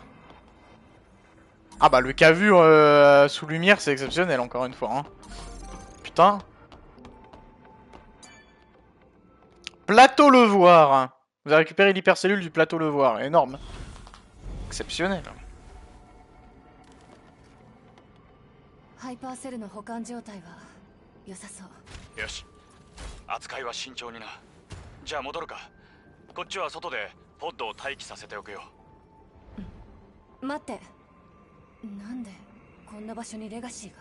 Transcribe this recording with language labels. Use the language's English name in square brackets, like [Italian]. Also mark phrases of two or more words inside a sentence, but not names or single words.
[French] Ah bah, le cavure sous lumière, c'est exceptionnel, encore une fois, hein. Putain. Plateau Levoir. Vous avez récupéré l'hypercellule du plateau Levoir. Énorme. Exceptionnel. [Japanese] ハイパーセルの保管状態は良さそう。よし、扱いは慎重にな。じゃあ戻るか。こっちは外でポッドを待機させておくよ。待って、なんでこんな場所にレガシーが。